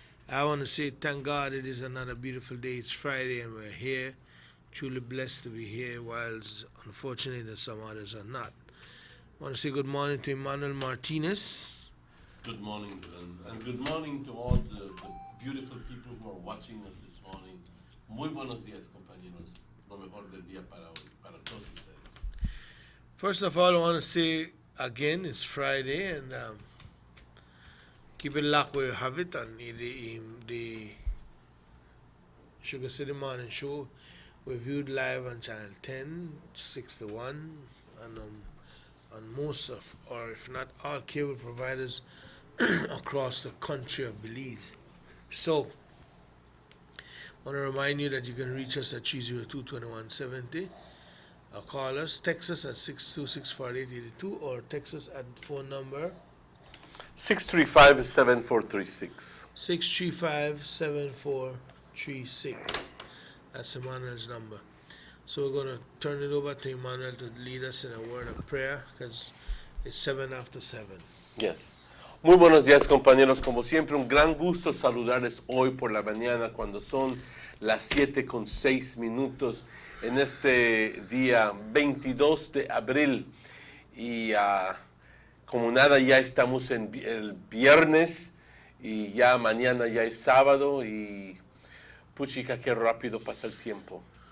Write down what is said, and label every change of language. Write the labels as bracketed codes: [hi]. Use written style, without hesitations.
[en] I want to say thank God it is another beautiful day. It's Friday and we're here. Truly blessed to be here, whilst unfortunately some others are not. I want to say good morning to Emmanuel Martinez. Good morning, Dylan, and good morning to all the beautiful people who are watching us this morning. [es] Muy buenos días, compañeros. Lo mejor del día para hoy, para todos ustedes. [en] First of all, I want to say again, it's Friday, and keep it locked where you have it on the Sugar City Morning Show. We're viewed live on Channel 10, 61, and on most of, or if not all, cable providers across the country of Belize. So, I want to remind you that you can reach us at 302-2170, or call us, text us at 626-4882, or text us at phone number 635-7436. 635-7436. That's Emmanuel's number. So we're going to turn it over to Emmanuel to lead us in a word of prayer, because it's 7 after 7. Yes. [es] Muy buenos días, compañeros. Como siempre, un gran gusto saludarles hoy por la mañana cuando son las 7:06 en este día 22 de abril. Y como nada, ya estamos en el viernes y ya mañana ya es sábado y puchica, qué rápido pasa el tiempo.